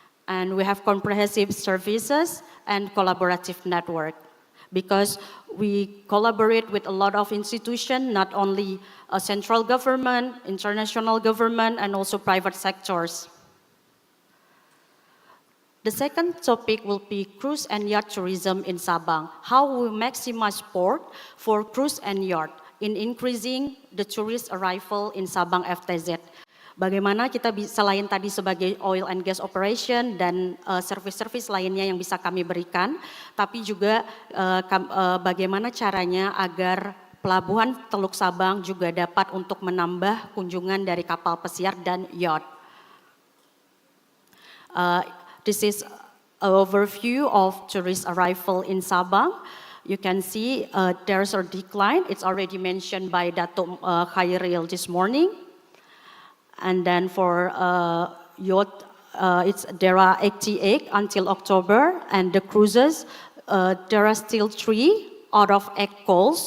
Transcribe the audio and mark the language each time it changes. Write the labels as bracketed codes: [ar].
[en] And we have comprehensive services and collaborative network because we collaborate with a lot of institutions, not only central government, international government, and also private sectors. The second topic will be cruise and yacht tourism in Sabang. How we maximize port for cruise and yacht in increasing the tourist arrival in Sabang FTZ. [id] Bagaimana kita selain tadi sebagai [en] oil and gas operation [id] dan service-service lainnya yang bisa kami berikan, tapi juga bagaimana caranya agar pelabuhan Teluk Sabang juga dapat untuk menambah kunjungan dari kapal pesiar dan yacht. [en] This is an overview of tourist arrival in Sabang. You can see there's a decline. It's already mentioned by Dato' Khairil this morning. And then for yacht, there are 88 until October, and the cruises, there are still 3 out of 8 calls.